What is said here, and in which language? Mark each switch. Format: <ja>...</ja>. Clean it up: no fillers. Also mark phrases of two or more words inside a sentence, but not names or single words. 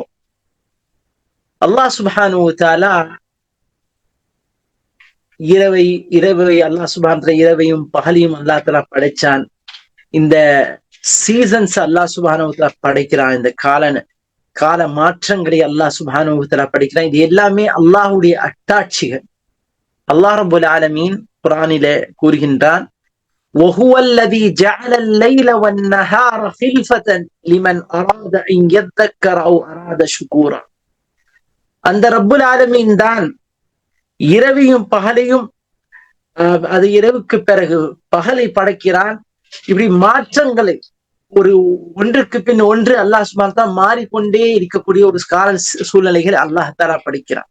<ar>الله سبحانه وتعالى</ar> <ta>இரவை</ta> <ar>الله سبحانه وتعالى</ar> <ta>இரவையும் பகலையும்</ta> <ar>الله تعالى</ar> <ta>படைச்சான். இந்த சீசன்ஸ்</ta> <ar>الله سبحانه وتعالى</ar> <ta>படைக்கிறான். இந்த கால மாற்றங்களை</ta> <ar>الله سبحانه وتعالى</ar> <ta>படைக்கிறான். இது எல்லாமே அல்லாஹ்வுடைய அட்டாட்சிகள்.</ta> <ar>الله رب العالمين</ar> <ta>குர்ஆனிலே கூறுகின்றான்,</ta> <ar>وهو الذي جعل الليل والنهار خلفة لمن أراد أن يذكر أو أراد شكورا.</ar> <ta>அந்த</ta> <ar>رب العالمين</ar> <ta>தான் இரவையும் பகலையும், அது இரவுக்கு பிறகு பகலை படைக்கிறான். இப்படி மாற்றங்களை ஒன்றுக்கு பின் ஒன்று</ta> <ar>الله سبحانه وتعالى</ar> <ta>மாறிக்கொண்டே இருக்கக்கூடிய ஒரு கால சூழ்நிலைகள்</ta> <ar>الله تعالى</ar> <ta>படைக்கிறான்.</ta>